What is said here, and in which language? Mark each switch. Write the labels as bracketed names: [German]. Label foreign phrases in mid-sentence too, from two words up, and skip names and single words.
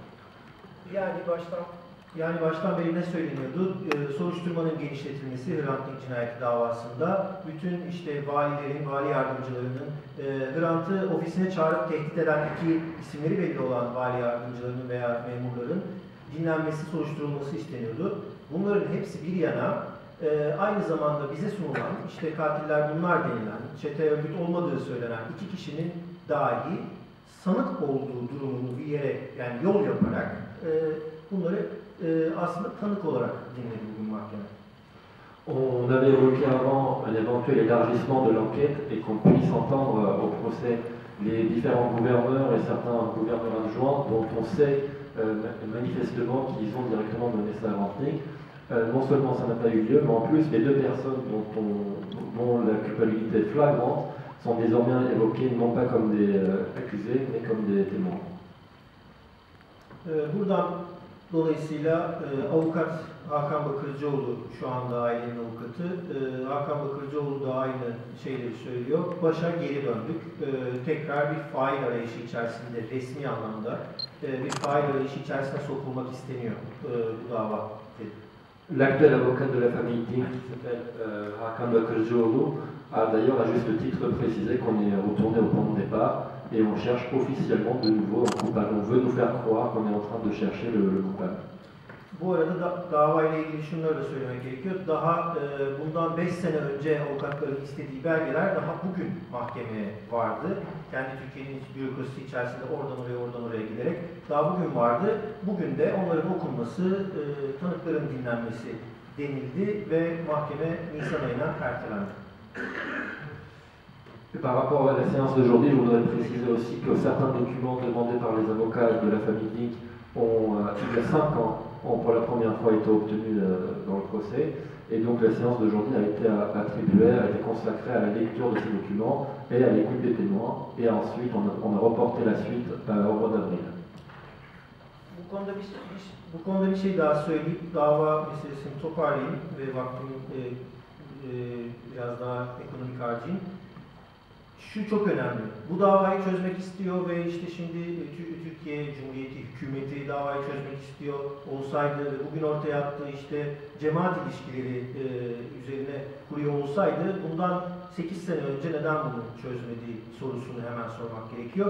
[Turkish] Yani baştan beri ne söyleniyordu? Soruşturmanın genişletilmesi Hrantnik cinayeti davasında bütün işte valilerin, vali yardımcılarının Hrant'ı ofisine çağırıp tehdit eden 2 isimleri belli olan vali yardımcılarının veya memurların dinlenmesi, soruşturulması isteniyordu. Bunların hepsi bir yana Aynı zamanda bize sunulan, işte katiller bunlar denilen, çete örgüt olmadığı söylenen 2 kişinin dahi sanık olduğu durumunu bir yere, yani yol yaparak bunları aslında tanık olarak dinledi bugün mahkeme. [French] On avait évoqué avant un éventuel élargissement de l'enquête et qu'on puisse entendre au procès les différents gouverneurs et certains gouverneurs adjoints dont on sait manifestement qu'ils ont directement mené ça à Rantnik. Non seulement ça n'a pas eu lieu, mais en plus les 2 personnes dont la culpabilité est flagrante sont désormais évoquées non pas comme des accusés, mais comme des témoins. [Turkish] Buradan dolayısıyla avukat Hakan Bakırcıoğlu şu anda ailenin avukatı. Hakan Bakırcıoğlu da aynı şeyleri söylüyor. Başa geri döndük. Tekrar bir fail arayışı içerisinde, resmi anlamda bir fail arayışı içerisine sokulmak isteniyor bu dava. [French] L'actuel avocat de la famille Dink, qui s'appelle Hakan Bakırcıoğlu, a d'ailleurs à juste titre précisé qu'on est retourné au point de départ et on cherche officiellement de nouveau un coupable. On veut nous faire croire qu'on est en train de chercher le coupable. [Turkish] Bu arada davayla ilgili şunları da söylemek gerekiyor. Daha bundan 5 sene önce avukatların istediği belgeler daha bugün mahkemeye vardı. Kendi Türkiye'nin bürokrasisi içerisinde oradan oraya giderek daha bugün vardı. Bugün de onların okunması, tanıkların dinlenmesi denildi ve mahkeme Nisan ayına ertelendi. [French] Par rapport à la séance d'aujourd'hui, je voudrais préciser aussi que certains documents demandés par les avocats de la famille Dink ont, il y a 5 ans, ont pour la première fois été obtenus dans le procès. Et donc la séance d'aujourd'hui a été attribuée, a été consacrée à la lecture de ces documents et à l'écoute des témoins. Et ensuite, on a reporté la suite au mois d'avril. [Turkish] Bu konuda bir şey daha söyleyip dava meselesini toparlayayım ve vaktimi biraz daha ekonomik harcayayım. Şu çok önemli. Bu davayı çözmek istiyor ve işte şimdi Türkiye Cumhuriyeti hükümeti davayı çözmek istiyor olsaydı ve bugün ortaya attığı işte cemaat ilişkileri üzerine kuruyor olsaydı bundan 8 sene önce neden bunu çözmediği sorusunu hemen sormak gerekiyor.